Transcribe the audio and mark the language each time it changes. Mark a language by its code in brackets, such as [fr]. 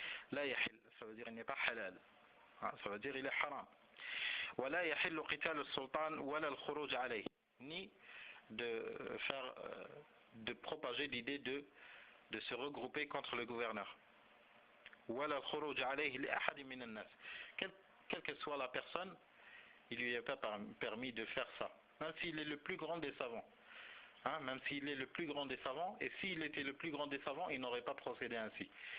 [ar] لا يحل, [fr] ça veut dire il n'est pas halal. Ça veut dire il est haram. [ar] ولا يحل قتال السلطان ولا الخروج عليه. [fr] Ni de propager l'idée de se regrouper contre le gouverneur. [ar] ولا الخروج عليه لأحد من الناس. [fr] Quelle que soit la personne, il lui est pas permis de faire ça. Même s'il est le plus grand des savants. Même s'il est le plus grand des savants, et s'il était le plus grand des savants, il n'aurait pas procédé ainsi.